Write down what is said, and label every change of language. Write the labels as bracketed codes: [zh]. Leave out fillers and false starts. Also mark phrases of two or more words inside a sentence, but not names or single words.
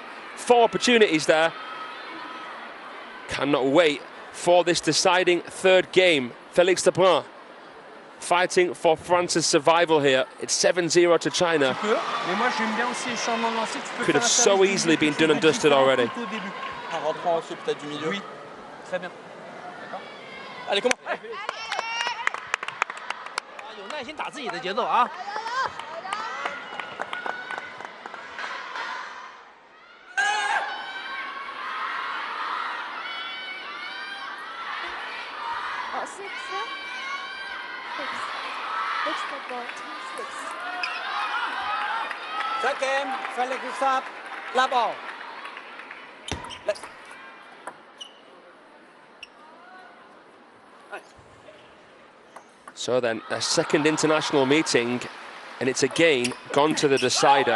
[en] 4 opportunities there. Cannot wait for this deciding 3rd game. Felix Lebrun fighting for France's survival here. It's 7-0 to China. Could have so easily been done and dusted already. [fr] Très bien. Allez, comment? [zh] 有耐心打自己的节奏啊。 [en] 哦，6 the ball, 2-6. Third game, Felix Lebrun, love all. So then, a second international meeting, and it's again gone to the decider.